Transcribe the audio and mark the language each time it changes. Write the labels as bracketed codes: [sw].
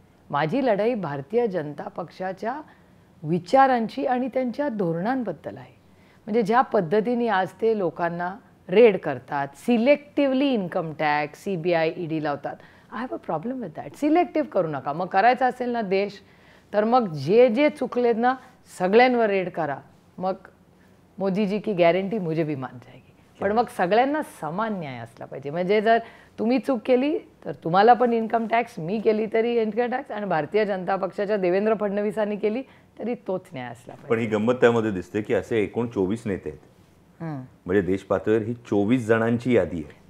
[mr] माझी लढाई भारतीय जनता पक्षाच्या विचारांची आणि त्यांच्या धोरणांबद्दल आहे. म्हणजे ज्या पद्धतीने आज ते लोकांना रेड करतात, selectively income tax, CBI, ED लावतात, [en] I have a problem with that. [mr] Selective करू नका. मग करायचं असेल ना देश, तर मग जे चुकलेत ना सगळ्यांवर रेड करा. मग [hi] मोदीजी की गॅरंटी मुझे भी मान जाएगी. [mr] पण मग सगळ्यांना समान न्याय असला पाहिजे. म्हणजे जर तुम्ही चूक केली तर तुम्हाला पण इन्कम टॅक्स, मी केली तरी इन्कम टॅक्स, आणि भारतीय जनता पक्षाच्या देवेंद्र फडणवीसांनी केली तरी तोच न्याय असला पाहिजे. पण ही गंमत त्यामध्ये दिसते की असे एकूण 24 नेते आहेत. म्हणजे देश पातळीवर ही 24 जणांची यादी आहे.